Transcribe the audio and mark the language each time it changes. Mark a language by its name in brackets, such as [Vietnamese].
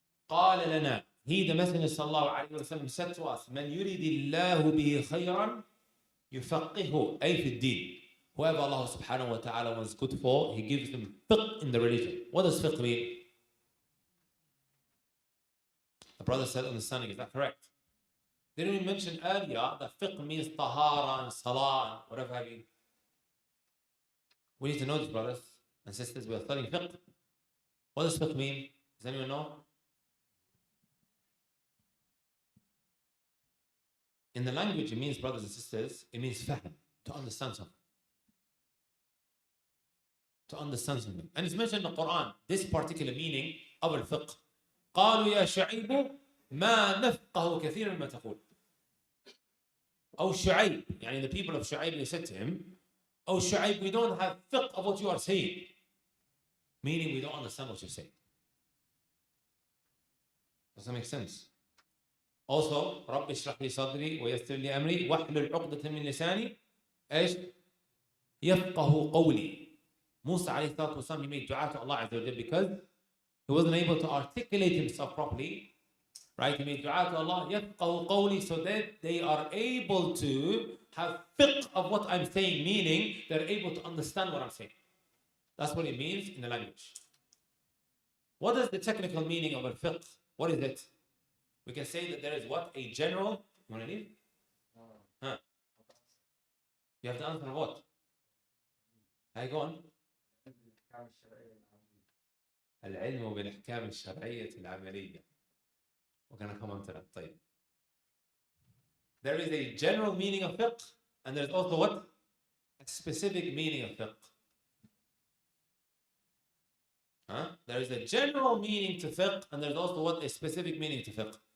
[Arabic] قال لنا, [English] he, the Messenger sallallahu alayhi wa sallam, said to us, [Arabic] من يريد الله به خيرا يفقهه أي في الدين. [English] Whoever Allah subhanahu wa ta'ala wants good for, he gives them fiqh in the religion. What does fiqh mean? The brother said understanding, is that correct? Didn't we mention earlier that fiqh means tahara and salah and whatever have you? We need to know this, brothers and sisters. We are studying fiqh. What does fiqh mean? Does anyone know? In the language, it means, brothers and sisters, it means fahm, to understand something. To understand something. And it's mentioned in the Quran, this particular meaning of al-fiqh. [Arabic] قالوا يا شعيب ما نفقه كثيرا مما تقول. أو شعيب, يعني [English] the people of Shu'aib, they said to him, oh Shu'aib, we don't have fiqh of what you are saying. Meaning we don't understand what you're saying. Does that make sense? [Arabic] Also, رب اشرح لي صدري ويسر لي أمري واحلل عقدة من لساني إيش يفقه قولي. [English] Musa alayhi salatu wasalam, he made dua to Allah Azza wa Jal because he wasn't able to articulate himself properly. Right? He made dua to Allah, [Arabic] يفقه قولي, [English] so that they are able to have fiqh of what I'm saying, meaning they're able to understand what I'm saying. That's what it means in the language. What is the technical meaning of al-fiqh? What is it? We can say that there is what? A general. You want to leave? Huh? You have to answer what? Hey, go on. [Arabic] العلم بالأحكام الشرعية العملية. [English] We're going to come on to that. [Arabic] طيب. [English] There is a general meaning of fiqh, and there's also what? A specific meaning of fiqh. Huh? There is a general meaning to fiqh, and there's also what? A specific meaning to fiqh.